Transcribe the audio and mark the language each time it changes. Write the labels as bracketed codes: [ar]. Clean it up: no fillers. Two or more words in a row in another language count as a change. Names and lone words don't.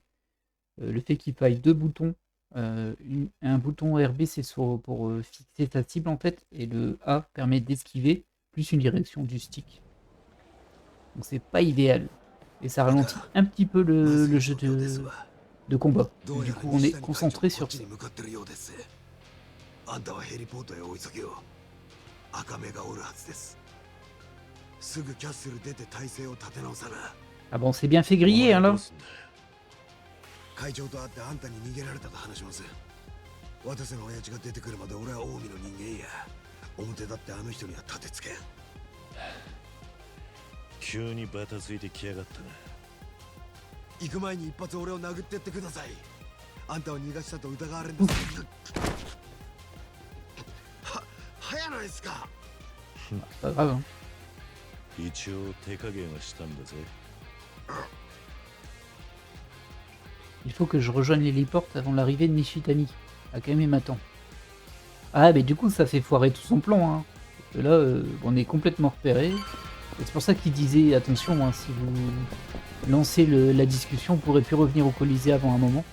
[fr] Le fait qu'il faille 2 boutons, un bouton RB c'est pour fixer sa cible en fait, et le A permet d'esquiver, plus une direction du stick. Donc c'est pas idéal. Et ça ralentit un petit peu le jeu de combat. Du coup, on est concentré sur ça. [ja] あんたはヘリポートへ追い先を。赤目がおるはずです。すぐキャッスル出て体勢を立て直さな。 [fr] Ah bon, c'est bien fait griller, hein, là. [ja] 会長と会ってあんたに逃げられたと話します。渡瀬の親父が出てくるまで俺は近江の人間や。表だってあの人には立てつけん。急にバタついてきやがったな。行く前に一発俺を殴ってってください。あんたを逃がしたと疑われるんです。早ないですか。 [fr] Pas grave, hein. [ja] 一応手加減はしたんだぜ。 [fr] Il faut que je rejoigne l'héliporte avant l'arrivée de Nishitani. Akame m'attend. Ah, mais du coup, ça fait foirer tout son plan, hein. Parce que là, on est complètement repéré. C'est pour ça qu'il disait, attention, hein, si vous lancez la discussion, vous pourrez plus revenir au Colisée avant un moment.